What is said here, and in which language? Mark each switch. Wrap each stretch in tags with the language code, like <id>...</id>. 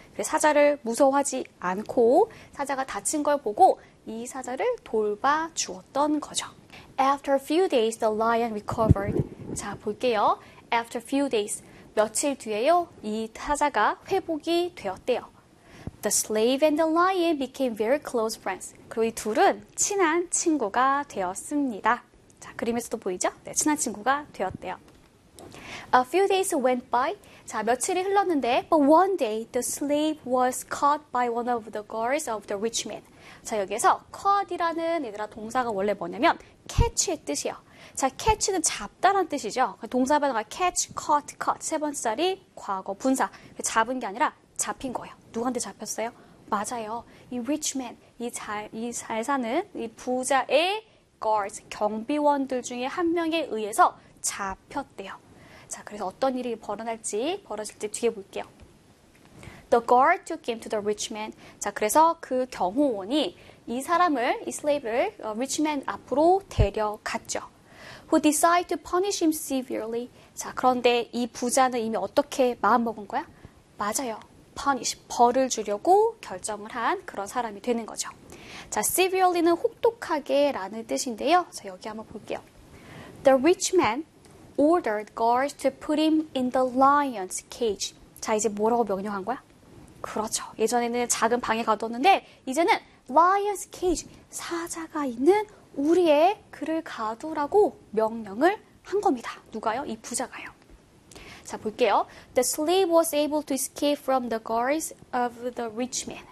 <ko>그래서 사자를 무서워하지 않고 사자가 다친 걸 보고 이 사자를 돌봐 주었던 거죠.</ko> <en>After a few days, the lion recovered.</en> <ko>자, 볼게요.</ko> <en>After a few days,</en> <ko>며칠 뒤에요. 이 사자가 회복이 되었대요.</ko> <en>The slave and the lion became very close friends.</en> <ko>그리고 이 둘은 친한 친구가 되었습니다. 자, 그림에서도 보이죠? 네, 친한 친구가 되었대요.</ko> <en>A few days went by.</en> <ko>자, 며칠이 흘렀는데,</ko> <en>but one day the slave was caught by one of the guards of the rich man.</en> <ko>자, 여기에서 caught이라는 얘들아 동사가 원래 뭐냐면 catch의 뜻이에요. 자, catch는 잡다란 뜻이죠. 동사 변화가 catch, caught, caught 세 번째 자리 과거 분사. 잡은 게 아니라 잡힌 거예요. 누구한테 잡혔어요? 맞아요. 이 rich man, 이잘 사는 이 부자의 guards 경비원들 중에 한 명에 의해서 잡혔대요. 자, 그래서 어떤 일이 벌어질지 뒤에 볼게요.</ko> <en>The guard took him to the rich man.</en> <ko>자, 그래서 그 경호원이 이 사람을, 이 slave를, rich man 앞으로 데려갔죠.</ko> <en>Who decided to punish him severely.</en> <ko>자, 그런데 이 부자는 이미 어떻게 마음먹은 거야? 맞아요. Punish, 벌을 주려고 결정을 한 그런 사람이 되는 거죠. 자, severely는 혹독하게라는 뜻인데요. 자, 여기 한번 볼게요.</ko> <en>The rich man ordered guards to put him in the lion's cage.</en> <ko>자, 이제 뭐라고 명령한 거야? 그렇죠. 예전에는 작은 방에 가뒀는데, 이제는 lion's cage, 사자가 있는 우리의 그를 가두라고 명령을 한 겁니다. 누가요? 이 부자가요. 자, 볼게요.</ko> <en>The slave was able to escape from the guards of the rich man.</en>